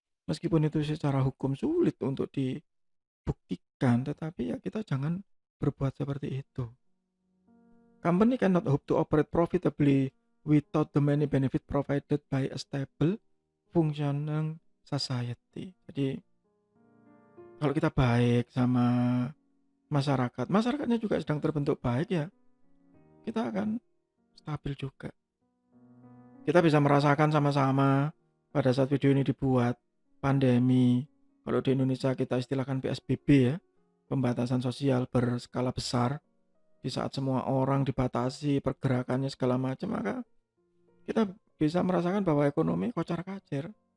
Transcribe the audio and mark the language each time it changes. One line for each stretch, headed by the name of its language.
Indonesian: Meskipun itu secara hukum sulit untuk dibuktikan, tetapi ya kita jangan berbuat seperti itu.
English: Company cannot hope to operate profitably without the many benefit provided by a stable, functioning society.
Indonesian: Jadi kalau kita baik sama masyarakat, masyarakatnya juga sedang terbentuk baik ya, kita akan stabil juga. Kita bisa merasakan sama-sama pada saat video ini dibuat, pandemi, kalau di Indonesia kita istilahkan PSBB ya, pembatasan sosial berskala besar, di saat semua orang dibatasi pergerakannya segala macam, maka kita bisa merasakan bahwa ekonomi kocar-kacir.